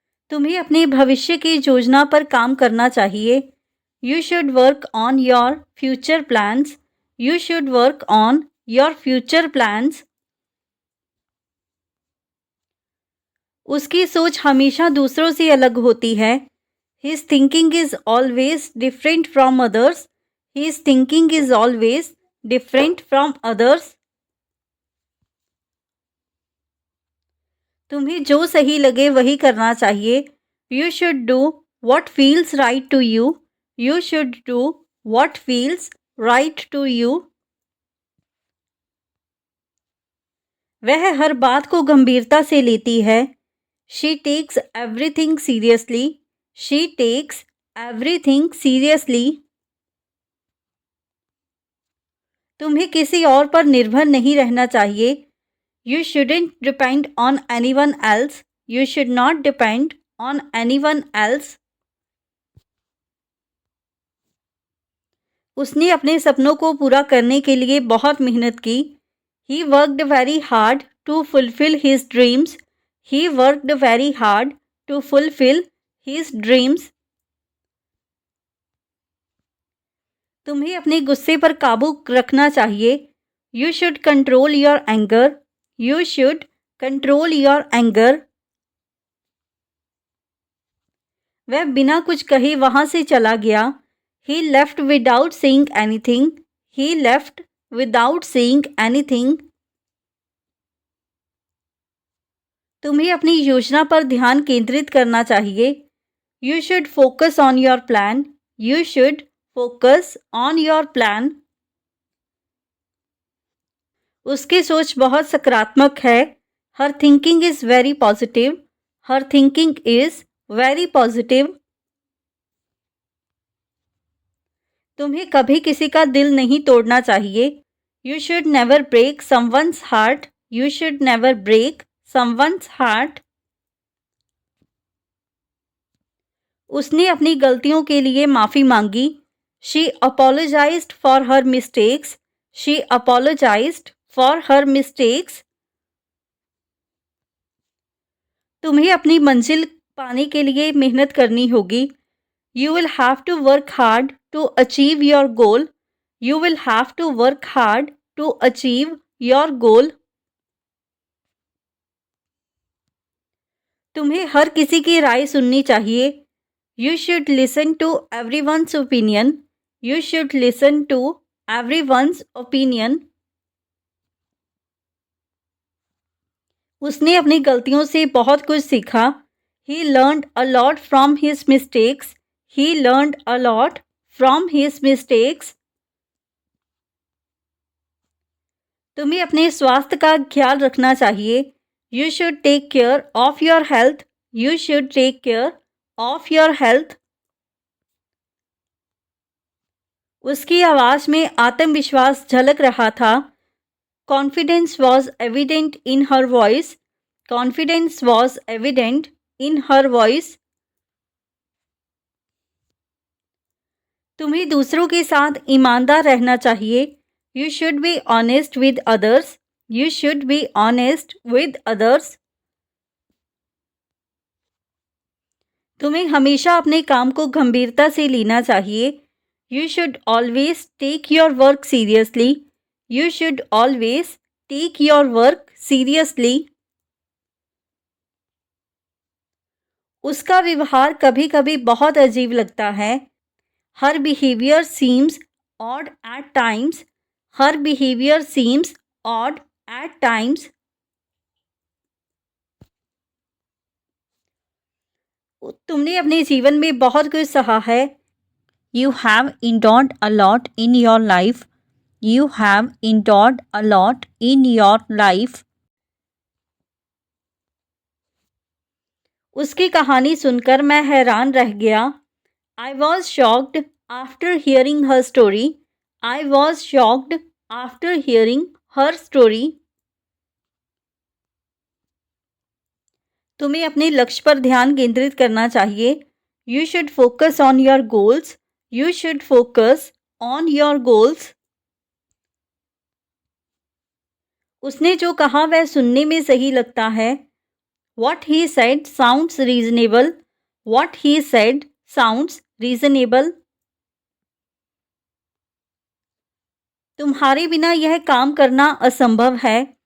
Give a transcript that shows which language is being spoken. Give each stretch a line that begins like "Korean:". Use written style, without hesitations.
Hindi: तुम्हें अपने भविष्य की योजना पर काम करना चाहिए।
English: You should work on your future plans. You should work on your future plans.
Hindi: उसकी सोच हमेशा दूसरों से अलग होती है।
English: His thinking is always different from others. His thinking is always different from others.
Hindi: तुम्हें जो सही लगे वही करना चाहिए।
English: You should do what feels right to you. You should do what feels right to you.
Hindi: वह हर बात को गंभीरता से लेती है।
English: She takes everything seriously. She takes everything seriously.
Hindi: तुम्हें किसी और पर निर्भर नहीं रहना चाहिए।
English: You shouldn't depend on anyone else. You should not depend on anyone else.
Hindi: उसने अपने सपनों को पूरा करने के लिए बहुत मेहनत की।
English: He worked very hard to fulfill his dreams. He worked very hard to fulfill his dreams.
Hindi: तुम्हें अपने गुस्से पर काबू रखना चाहिए।
English: You should control your anger. You should control your anger.
Hindi: वह बिना कुछ कहे वहां से चला गया।
English: He left without saying anything. He left without saying anything.
Hindi: तुम्हें अपनी योजना पर ध्यान केंद्रित करना चाहिए।
English: You should focus on your plan. You should focus on your plan.
Hindi: उसकी सोच बहुत सकारात्मक है।
English: Her thinking is very positive. Her thinking is very positive.
Hindi: तुम्हें कभी किसी का दिल नहीं तोड़ना चाहिए।
English: You should never break someone's heart. You should never break someone's heart.
Hindi: उसने अपनी गलतियों के लिए माफ़ी मांगी।
English: She apologized for her mistakes. She apologized for her mistakes.
Hindi: तुम्हें अपनी मंजिल पाने के लिए मेहनत करनी होगी।
English: You will have to work hard to achieve your goal. You will have to work hard to achieve your goal.
Hindi: तुम्हें हर किसी की राय सुननी चाहिए।
English: You should listen to everyone's opinion. You should listen to everyone's opinion.
Hindi: उसने अपनी गलतियों से बहुत कुछ सीखा।
English: He learned a lot from his mistakes. He learned a lot from his mistakes.
Hindi: तुम्हें अपने स्वास्थ्य का ख्याल रखना चाहिए।
English: You should take care of your health. You should take care of your health.
Hindi: उसकी आवाज में आत्मविश्वास झलक रहा था।
English: Confidence was evident in her voice. Confidence was evident in her voice.
Hindi: तुम्हें दूसरों के साथ ईमानदार रहना चाहिए।
English: You should be honest with others. You should be honest with others.
Hindi: तुम्हें हमेशा अपने काम को गंभीरता से लेना चाहिए.
English: You should always take your work seriously. You should always take your work seriously.
Hindi: उसका व्यवहार कभी-कभी बहुत अजीब लगता है.
English: Her behavior seems odd at times. Her behavior seems odd at times.
Hindi: तुमने अपने जीवन में बहुत कुछ सहा है.
English: You have endured a lot in your life. You have endured a lot in your life.
Hindi: उसकी कहानी सुनकर मैं हैरान रह गया.
English: I was shocked after hearing her story. I was shocked after hearing her story.
Hindi: तुम्हें अपने लक्ष्य पर ध्यान केंद्रित करना चाहिए.
English: You should focus on your goals. You should focus on your goals.
Hindi: उसने जो कहा वह सुनने में सही लगता है.
English: What he said sounds reasonable. What he said sounds reasonable.
Hindi: तुम्हारे बिना यह काम करना असंभव है.